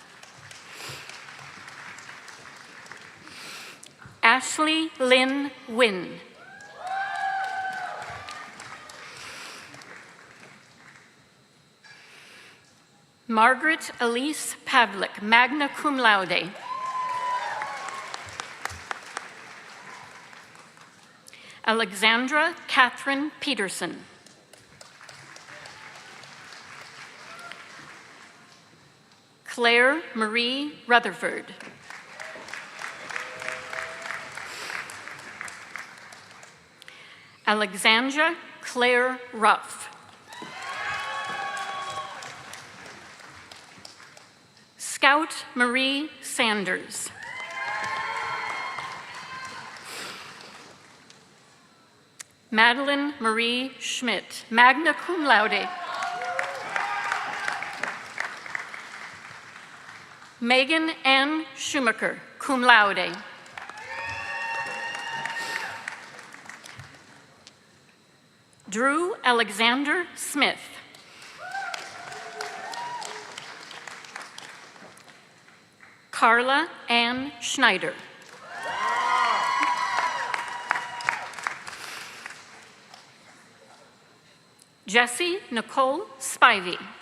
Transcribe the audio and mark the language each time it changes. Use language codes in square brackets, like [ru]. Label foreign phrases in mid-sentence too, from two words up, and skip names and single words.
[en] Ashley Lynn Wynn. Margaret Elise Pavlik, [la] magna cum laude. [en] Alexandra Catherine Peterson. Claire Marie Rutherford. Alexandra Claire Ruff. Scout Marie Sanders. Madeline Marie Schmidt, [la] magna cum laude. [en] Megan Ann Schumacher, [la] cum laude. [en] Drew Alexander Smith. Carla Ann Schneider. Jessie Nicole Spivey.